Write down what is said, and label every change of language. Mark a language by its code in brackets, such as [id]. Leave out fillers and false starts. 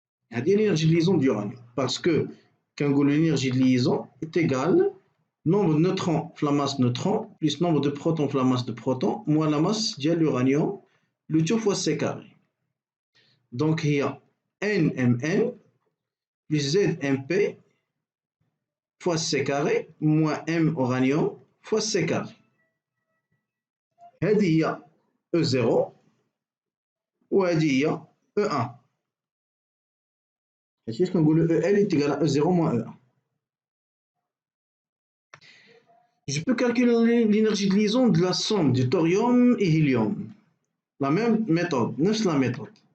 [fr] Il y a l'énergie de liaison d'uranium. Parce que quand l'énergie de liaison est égale nombre de neutrons la masse neutrons plus nombre de protons la masse de protons moins la masse de l'uranium, le tout fois C carré. Donc, il y a NMN plus ZMP fois C carré moins M uranium fois C carré. [ar] هذه هي E0 وهذه هي E1. هادشي كنقولو [fr] EL est égal à E0 moins E1. Je peux calculer l'énergie de liaison de la somme du thorium et hélium. La même méthode, نفس la méthode.